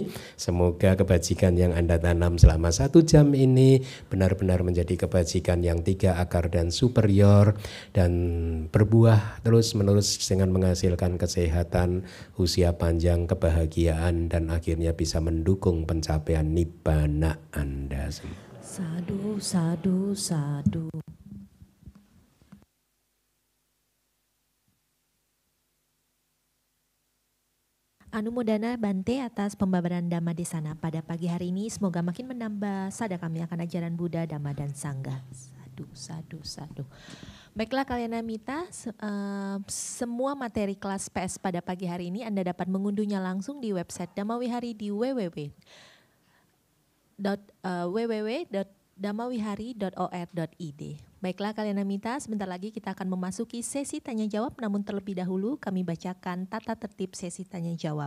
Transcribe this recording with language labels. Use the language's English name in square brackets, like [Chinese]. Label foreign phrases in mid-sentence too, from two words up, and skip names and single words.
[Indonesian] Semoga kebajikan yang Anda tanam selama 1 jam ini benar-benar menjadi kebajikan yang 3 akar dan superior, dan berbuah terus-menerus dengan menghasilkan kesehatan, usia panjang, kebahagiaan, dan akhirnya bisa mendukung pencapaian nibbana Anda semua. [Pali] Sadu, sadu, sadu. [Indonesian] Anumodana Bante atas pembabaran Dhamma Desana pada pagi hari ini. Semoga makin menambah sada kami akan ajaran Buddha, Dhamma, dan Sangha. [Pali] Sadu, sadu, sadu. [Indonesian] Baiklah kalian Amita, semua materi kelas PS pada pagi hari ini Anda dapat mengunduhnya langsung di website Dhamma Wihari di www.dhamawihari.or.id. Baiklah kalian Amita, sebentar lagi kita akan memasuki sesi tanya jawab, namun terlebih dahulu kami bacakan tata tertib sesi tanya jawab.